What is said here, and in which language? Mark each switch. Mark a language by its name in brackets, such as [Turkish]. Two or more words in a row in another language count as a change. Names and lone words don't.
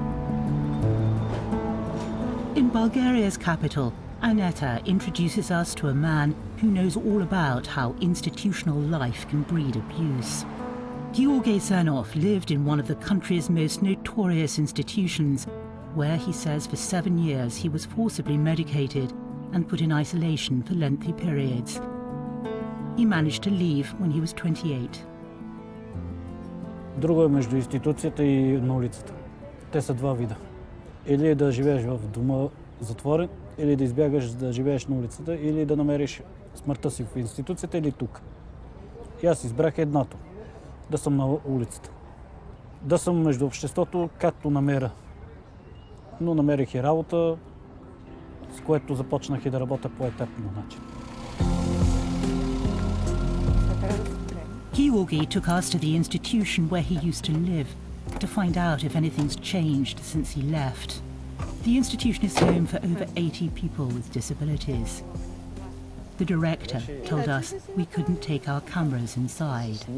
[English] In Bulgaria's capital, Aneta introduces us to a man who knows all about how institutional life can breed abuse. Georgi Zernov lived in one of the country's most notorious institutions, where he says for 7 years he was forcibly medicated and put in isolation for lengthy periods. He managed to leave when he was 28. [Bulgarian] Друго е между институцията и на улицата. Те са два вида. Или да живееш в дома затворен, или да избягаш да живееш на улицата, или да намериш смъртта си в институцията или тук. И аз избрах едното. Да съм на улицата. Да съм между обществото, както намеря. Но намерих и работа, с което започнах и да работя по етапно начин. [English] Georgi took us to the institution where he used to live to find out if anything's changed since he left. The institution is home for over 80 people with disabilities. The director told us we couldn't take our cameras inside.